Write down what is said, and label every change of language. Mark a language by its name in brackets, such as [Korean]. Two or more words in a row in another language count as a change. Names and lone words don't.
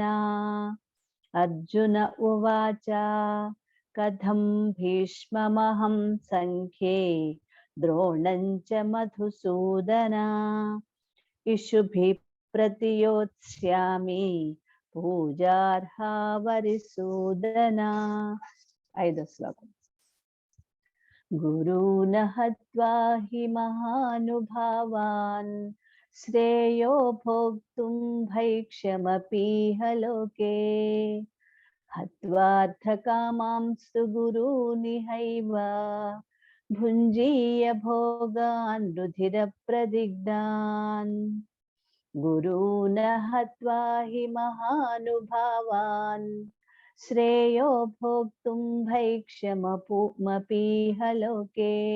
[Sanskrit] అర్జున ఉవాచ కథం భీష్మమహం సంఖ్యే ద్రోణం చ మధుసూదన ఇషుభిః ప్రతియోత్స్యామి పూజార్హా వరిసూదన. [Telugu] 5వ శ్లోకం. [Sanskrit] గురూన్ హత్వా హి మహానుభావాన్ శ్రేయో భోక్తుం భైక్ష్యమపీహ లోకే हत्वार्थकामांस्तु गुरूनिहैव भुञ्जीय भोगान् रुधिरप्रदिग्धान् गुरून् हत्वा हि महानुभावान् श्रेयो भोक्तुं भैक्ष्यमपीह लोके